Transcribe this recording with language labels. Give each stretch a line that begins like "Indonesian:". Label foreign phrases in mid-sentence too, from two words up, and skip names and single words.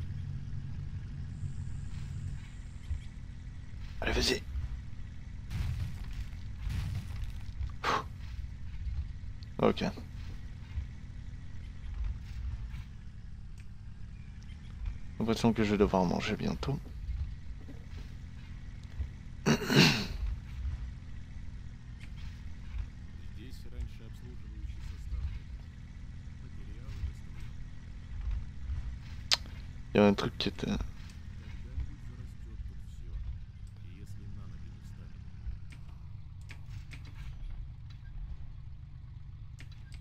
French: Allez, vas-y. Ok. L'impression que je vais devoir manger bientôt.
Russian: Здесь раньше обслуживающий состав ходил. Материалы доставлял.
French: Il y a un truc qui était...
Russian: Когда-нибудь зарастет тут все. Если на ноги не встанет.